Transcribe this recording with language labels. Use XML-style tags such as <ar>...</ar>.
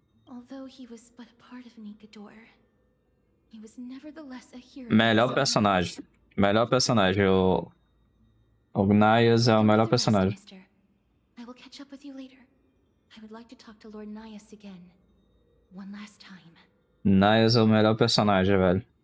<en>Although he was but a part of Nikador, he was nevertheless a hero.</en> <pt>Melhor personagem. Melhor personagem. O Nias é o melhor personagem.</pt> <en>I will catch up with you later. I would like to talk to Lord Nias again. One last time.</en> <pt>Nias é o melhor personagem, velho.</pt>